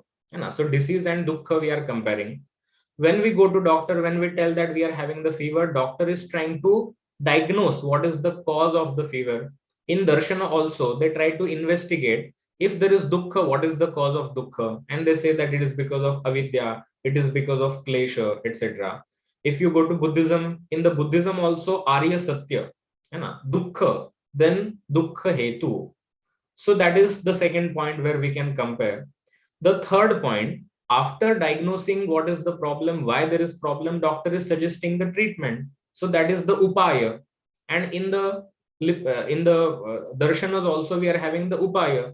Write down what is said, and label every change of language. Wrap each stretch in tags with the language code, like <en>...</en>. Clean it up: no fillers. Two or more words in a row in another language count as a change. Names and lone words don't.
<en>So disease and dukkha we are comparing. When we go to doctor, when we tell that we are having the fever, doctor is trying to diagnose what is the cause of the fever. In Darshana also, they try to investigate if there is dukkha, what is the cause of dukkha? And they say that it is because of avidya, it is because of klesha, etc. If you go to Buddhism, in the Buddhism also</en> <sa>आर्य सत्य, दुःख,</sa> <en>then</en> <sa>दुःख हेतु.</sa> <en>So that is the second point where we can compare. The third point, after diagnosing what is the problem, why there is problem, doctor is suggesting the treatment. So that is the upaya. And in the darshanas also we are having the upaya.</en>